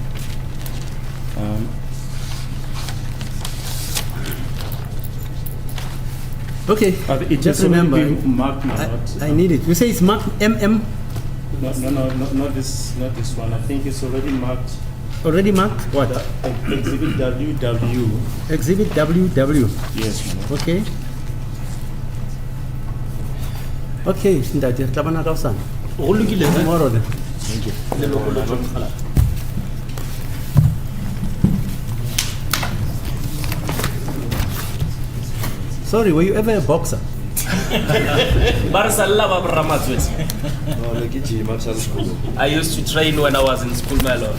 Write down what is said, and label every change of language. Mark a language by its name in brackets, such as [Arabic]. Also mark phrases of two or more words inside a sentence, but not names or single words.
[English] Okay, It just has already remember, been marked, my lord. I need it. You say it's marked MM, No, not this one. I think it's already marked. already marked? What? Exhibit WW. Exhibit WW. Yes, my lord. Okay. [Tswana] Okay, ntate, tla bana ka hosane. Go lokile ne? [English] Tomorrow then. [Tswana] Le lokolo John Kgalala. [English] Sorry, were you ever a boxer? [Tswana] Ba re salla ba Ramatswetse. No, le ke gym, sa sekolo. [English] I used to train when I was in school, my lord.